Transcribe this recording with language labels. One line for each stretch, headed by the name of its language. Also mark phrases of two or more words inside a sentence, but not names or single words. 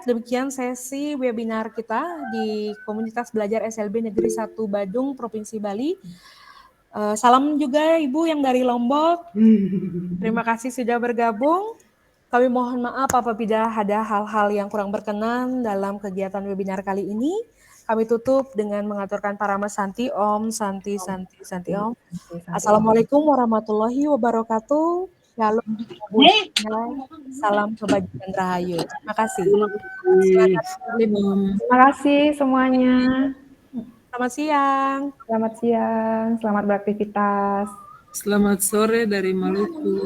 Indonesian: Demikian sesi webinar kita di Komunitas Belajar SLB Negeri 1 Badung, Provinsi Bali. Salam juga Ibu yang dari Lombok. Terima kasih sudah bergabung. Kami mohon maaf apabila ada hal-hal yang kurang berkenan dalam kegiatan webinar kali ini. Kami tutup dengan mengaturkan
Sanskrit: परम शान्ति ओम् शान्ति शान्ति शान्ति ओम्.
Arabic: السلام عليكم ورحمة الله وبركاته.
Indonesian: Shalom, salam kebajikan rahayu. Terima kasih. Terima kasih semuanya. Selamat siang. Selamat siang, selamat beraktivitas. Selamat sore dari Maluku.